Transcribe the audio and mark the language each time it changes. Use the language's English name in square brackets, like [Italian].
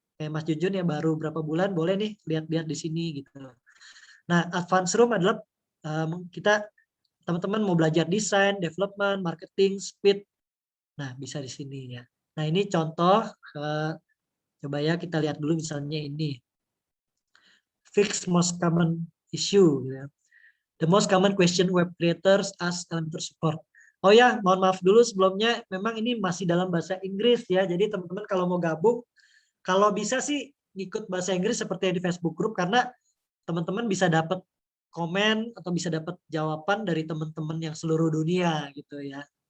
[Indonesian] Kayak Mas Jujun yang baru berapa bulan boleh nih lihat-lihat di sini gitu. Nah, advance room adalah kita teman-teman mau belajar desain, development, marketing, speed. Nah, bisa di sini ya. Nah, ini contoh coba ya kita lihat dulu misalnya ini. [English] Fix most common issue ya. The most common question web creators ask Elementor support. [Indonesian] Oh ya, mohon maaf dulu sebelumnya, memang ini masih dalam bahasa Inggris ya. Jadi teman-teman kalau mau gabung, kalau bisa sih ikut bahasa Inggris seperti yang di Facebook Group, karena teman-teman bisa dapat komen atau bisa dapat jawaban dari teman-teman yang seluruh dunia gitu ya.